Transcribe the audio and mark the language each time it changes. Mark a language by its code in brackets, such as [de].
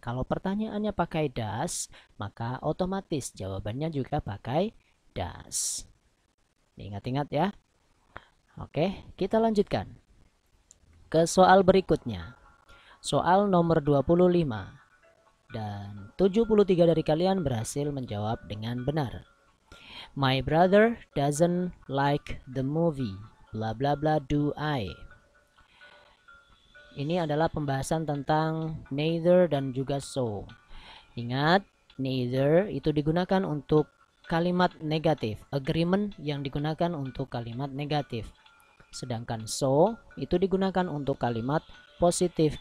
[id] Kalau pertanyaannya pakai does, maka otomatis jawabannya juga pakai does. Ingat-ingat ya. Oke, kita lanjutkan ke soal berikutnya. Soal nomor 25. Dan 73 dari kalian berhasil menjawab dengan benar. [en] My brother doesn't like the movie. Bla bla bla do I. [id] Ini adalah pembahasan tentang neither dan juga so. Ingat, neither itu digunakan untuk kalimat negatif. Agreement yang digunakan untuk kalimat negatif. Sedangkan so itu digunakan untuk kalimat positif.